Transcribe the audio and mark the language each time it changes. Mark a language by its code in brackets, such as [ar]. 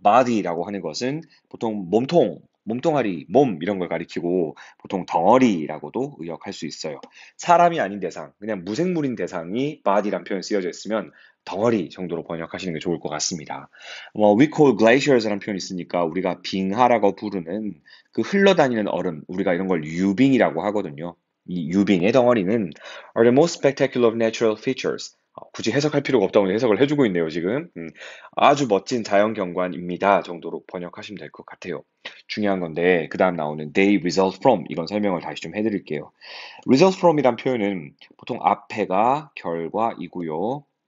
[ko] body라고 하는 것은 보통 몸통, 몸통아리, 몸 이런 걸 가리키고 보통 덩어리라고도 의역할 수 있어요. 사람이 아닌 대상, 그냥 무생물인 대상이 body란 표현 쓰여져 있으면 덩어리 정도로 번역하시는 게 좋을 것 같습니다. [en] we call glaciers [ko] 라는 표현이 있으니까 우리가 빙하라고 부르는 그 흘러다니는 얼음, 우리가 이런 걸 유빙이라고 하거든요. 이 유빙의 덩어리는 [en] are the most spectacular of natural features. [ko] 굳이 해석할 필요가 없다고 해석을 해주고 있네요, 지금. 아주 멋진 자연 경관입니다. 정도로 번역하시면 될 것 같아요. 중요한 건데, 그 다음 나오는 [en] they result from. [ko] 이건 설명을 다시 좀 해드릴게요. result from이란 표현은 보통 앞에가 결과이고요.